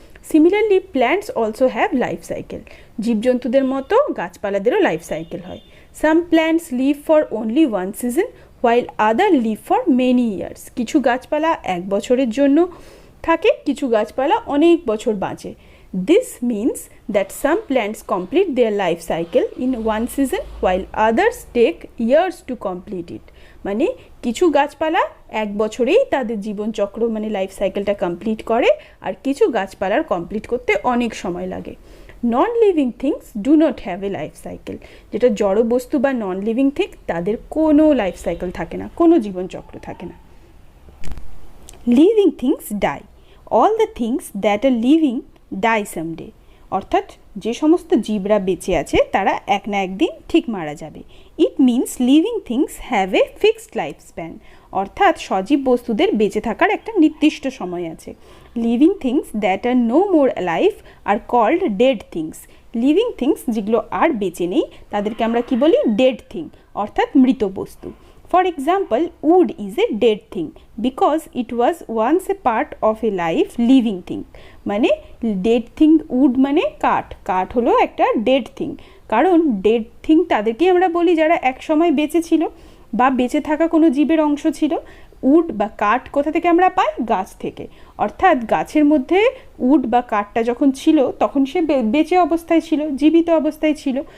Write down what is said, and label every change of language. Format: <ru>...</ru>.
<en>similarly plants also have life cycle,</en> <bn>জীবজন্তুদের মতো গাছপালাদেরও life cycle হয়।</bn> <en>some plants live for only one season while other live for many years,</en> <bn>কিছু গাছপালা এক বছরের জন্য থাকে, কিছু গাছপালা অনেক বছর বাঁচে।</bn> <en>This means that some plants complete their life cycle in one season while others take years to complete it.</en> <bn>মানে কিছু গাছপালা এক বছরেই তাদের জীবনচক্র মানে লাইফ সাইকেলটা কমপ্লিট করে, আর কিছু গাছপালার কমপ্লিট করতে অনেক সময় লাগে।</bn> <en>non living things do not have a life cycle,</en> <bn>যেটা জড় বস্তু বা নন লিভিং থিং, তাদের কোনো লাইফ সাইকেল থাকে না, কোনো জীবনচক্র থাকে না।</bn> <en>living things die, all the things that are living die someday,</en> <bn>অর্থাৎ যে সমস্ত জীবরা বেঁচে আছে তারা এক না একদিন ঠিক মারা যাবে।</bn> <en>it means living things have a fixed life span,</en> <bn>অর্থাৎ সজীব বস্তুদের বেঁচে থাকার একটা নির্দিষ্ট সময় আছে।</bn> <en>living things that are no more alive are called dead things,</en> <bn>living things যেগুলো আর বেঁচে নেই তাদেরকে আমরা কি বলি, ডেড থিং, অর্থাৎ মৃত বস্তু।</bn> <en>For example, wood is a dead thing because it was once a part of a life living thing.</en> <bn>মানে dead thing, wood মানে কাঠ, কাঠ হলো একটা dead thing, কারণ dead thing তাদেরকে আমরা বলি যারা এক সময় বেঁচে ছিল বা বেঁচে থাকা কোনো জীবের অংশ ছিল। উড বা কাঠ কোথা থেকে আমরা পাই, গাছ থেকে, অর্থাৎ গাছের মধ্যে উড বা কাঠটা যখন ছিল তখন সে বেঁচে অবস্থায় ছিল, জীবিত অবস্থায় ছিল।</bn>